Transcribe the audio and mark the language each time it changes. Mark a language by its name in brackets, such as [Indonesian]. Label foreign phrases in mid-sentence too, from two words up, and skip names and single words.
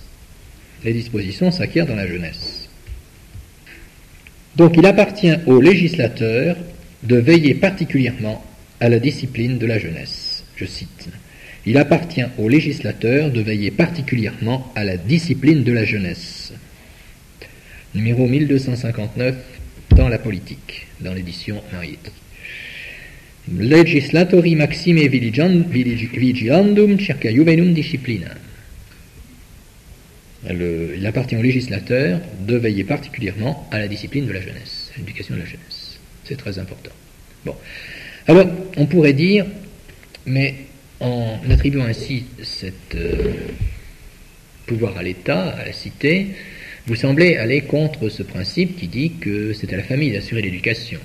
[French] Les dispositions s'acquièrent dans la jeunesse. Donc il appartient au législateur de veiller particulièrement à la discipline de la jeunesse. Je cite. Il appartient au législateur de veiller particulièrement à la discipline de la jeunesse. Numéro 1259 dans la politique, dans l'édition Mariette. [Latin] Legislatori maxime vigilandum circa juvenum disciplina. [French] Il appartient au législateur de veiller particulièrement à la discipline de la jeunesse, à l'éducation de la jeunesse. C'est très important. Bon. Alors, on pourrait dire, mais en attribuant ainsi cet pouvoir à l'État, à la cité, vous semblez aller contre ce principe qui dit que c'est à la famille d'assurer l'éducation.